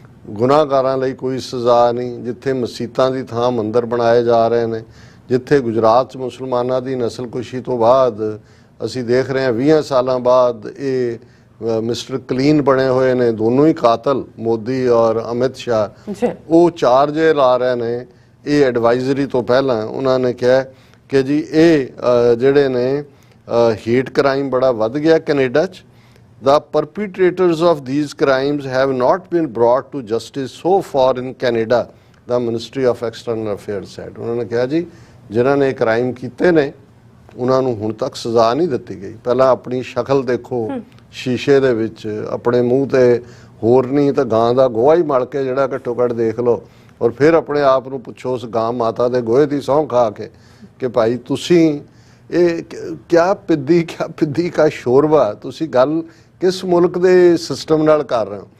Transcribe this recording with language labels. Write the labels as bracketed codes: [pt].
[pa] ਗੁਨਾਹਗਾਰਾਂ ਲਈ ਕੋਈ ਸਜ਼ਾ ਨਹੀਂ, ਜਿੱਥੇ ਮਸੀਤਾਂ ਦੀ ਥਾਂ ਮੰਦਰ ਬਣਾਏ ਜਾ ਰਹੇ ਨੇ, ਜਿੱਥੇ ਗੁਜਰਾਤ 'ਚ ਮੁਸਲਮਾਨਾਂ ਦੀ ਨਸਲਕੁਸ਼ੀ ਤੋਂ ਬਾਅਦ ਅਸੀਂ ਦੇਖ ਰਹੇ ਹਾਂ 20 ਸਾਲਾਂ ਬਾਅਦ ਇਹ ਮਿਸਟਰ ਕਲੀਨ ਬਣੇ ਹੋਏ ਨੇ ਦੋਨੋਂ ਹੀ ਕਾਤਲ ਮੋਦੀ ਔਰ ਅਮਿਤ ਸ਼ਾਹ, ਉਹ ਚਾਰਜ ਲਾ ਰਹੇ ਨੇ। ਇਹ ਐਡਵਾਈਜ਼ਰੀ ਤੋਂ ਪਹਿਲਾਂ ਉਹਨਾਂ ਨੇ ਕਿਹਾ ਕਿ ਜੀ ਇਹ ਜਿਹੜੇ ਨੇ ਹੇਟ ਕ੍ਰਾਈਮ ਬੜਾ ਵੱਧ ਗਿਆ ਕੈਨੇਡਾ 'ਚ। [en] The perpetrators of these crimes have not been brought to justice so far in Canada, the Ministry of External Affairs said। [pa] ਉਹਨਾਂ ਨੇ ਕਿਹਾ ਜੀ ਜਿਨ੍ਹਾਂ ਨੇ ਕ੍ਰਾਈਮ ਕੀਤੇ ਨੇ ਉਹਨਾਂ ਨੂੰ ਹੁਣ ਤੱਕ ਸਜ਼ਾ ਨਹੀਂ ਦਿੱਤੀ ਗਈ। ਪਹਿਲਾਂ ਆਪਣੀ ਸ਼ਕਲ ਦੇਖੋ ਸ਼ੀਸ਼ੇ ਦੇ ਵਿੱਚ, ਆਪਣੇ ਮੂੰਹ ਤੇ ਹੋਰ ਨਹੀਂ ਤਾਂ ਗਾਂ ਦਾ ਗੋਹਾ ਹੀ ਮਲ ਕੇ ਜਿਹੜਾ ਘੱਟੋ ਘੱਟ ਦੇਖ ਲਓ ਔਰ ਫਿਰ ਆਪਣੇ ਆਪ ਨੂੰ ਪੁੱਛੋ ਉਸ ਗਾਂ ਮਾਤਾ ਦੇ ਗੋਹੇ ਦੀ ਸਹੁੰ ਖਾ ਕੇ ਕਿ ਭਾਈ ਤੁਸੀਂ ਇਹ [hi] ਕਿਆ ਪਿੱਦੀ ਕਾ ਸ਼ੋਰਬਾ, [pa] ਤੁਸੀਂ ਗੱਲ ਕਿਸ ਮੁਲਕ ਦੇ ਸਿਸਟਮ ਨਾਲ ਕਰ ਰਹੇ ਹੋ।